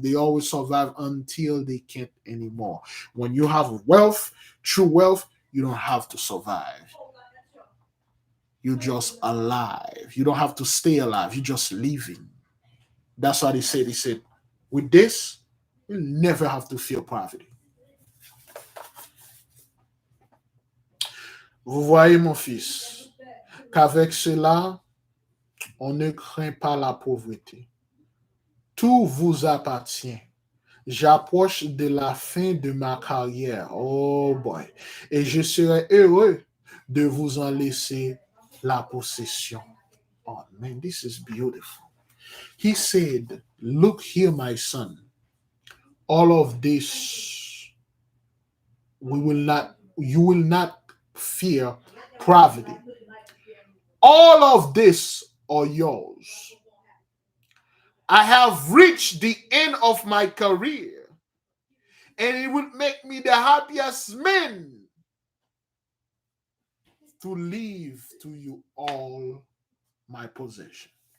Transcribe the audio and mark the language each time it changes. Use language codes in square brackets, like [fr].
[en] They always survive until they can't anymore. When you have wealth, true wealth, you don't have to survive. You're just alive. You don't have to stay alive. You're just living. That's why they said. He said, with this, you never have to fear poverty. [fr] Vous voyez, mon fils, qu'avec cela, on ne craint pas la pauvreté. Tout vous appartient. J'approche de la fin de ma carrière. [en] Oh boy. [fr] Et je serai heureux de vous en laisser la possession. [en] Oh man, this is beautiful. He said, look here, my son. All of this, you will not fear poverty. All of this are yours. I have reached the end of my career, and it will make me the happiest man to leave to you all my possession.